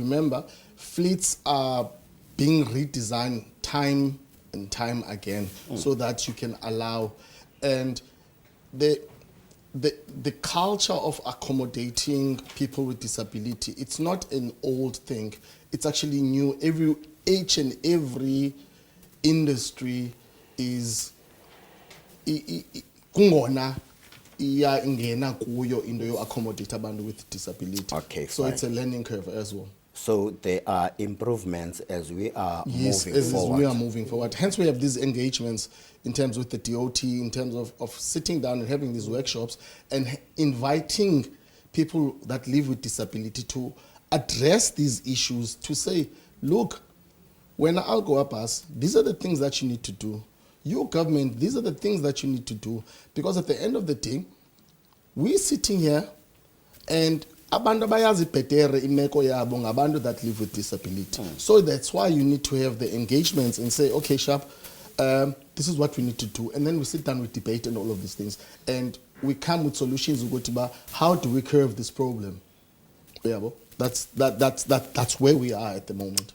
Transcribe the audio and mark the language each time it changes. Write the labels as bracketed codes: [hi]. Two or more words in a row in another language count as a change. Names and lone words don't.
[en] Because remember, fleets are being redesigned time and time again, so that you can allow, and the culture of accommodating people with disability, it's not an old thing, it's actually new. Each and every industry is [xh] kungona iya ingena kuyo into yo accommodate abantu [en] with disability. Okay, so fine. it's a learning curve as well. So there are improvements as we are Yes, moving as forward. we are moving forward. Hence, we have these engagements in terms with the DOT, in terms of sitting down and having these workshops and inviting people that live with disability to address these issues, to say, look, when I'll go up us, these are the things that you need to do. Your government, these are the things that you need to do. Because at the end of the day, we're sitting here and [xh] abantu bayazi bhetere imeko yabo ngabantu [en] that live with disability. So that's why you need to have the engagements and say, okay, Sharp, this is what we need to do. And then we sit down, we debate and all of these things. And we come with solutions. We go to how do we curve this problem? Yeah, well, that's where we are at the moment.